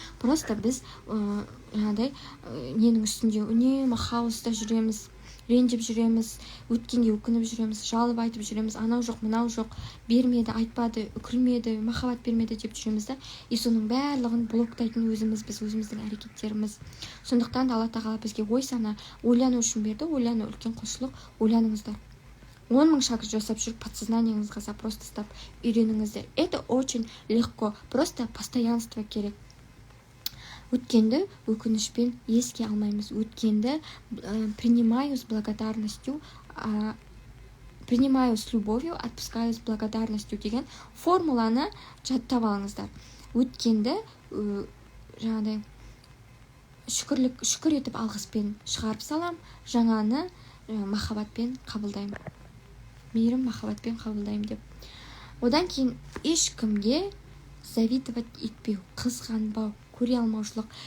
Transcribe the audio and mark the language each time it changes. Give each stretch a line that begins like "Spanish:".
Kazakh: Просто біз жаңағыдай ненің үстінде үнемі хаоста жүреміз, ренжіп жүреміз, өткенге өкініп жүреміз, жалып айтып жүреміз, анау жоқ, мынау жоқ, бермеді, айтпады, үкілмеді, махаббат бермеді деп жүреміз да, и соның барлығын блоктайтын өзіміз, біз өзіміздің әрекеттеріміз. Сондықтан да Алла тағала бізге ой сана, ойлану үшін берді, ойлану үлкен құлшылық, ойланыңыздар. 10 000 шаг жасап жүріп, подсознанияңызға запрос тастап үйреніңіздер.
Russian: Это очень легко, просто постоянство керек.
Kazakh: Өткенді өкінішпен еске алмаймыз. Өткенді
Russian: принимаю с благодарностью, принимаю с любовью, отпускаю с благодарностью
Kazakh: деген формуланы жаттап алыңыздар. Өткенді жаңағыдай шүкір етіп алғыспен шығарып салам, жаңаны махаббатпен қабылдаймын. Мейірім махаббатпен қабылдаймын деп. Одан кейін ешкімге завидовать етпеу, қызғанбау, көре алмаушылық.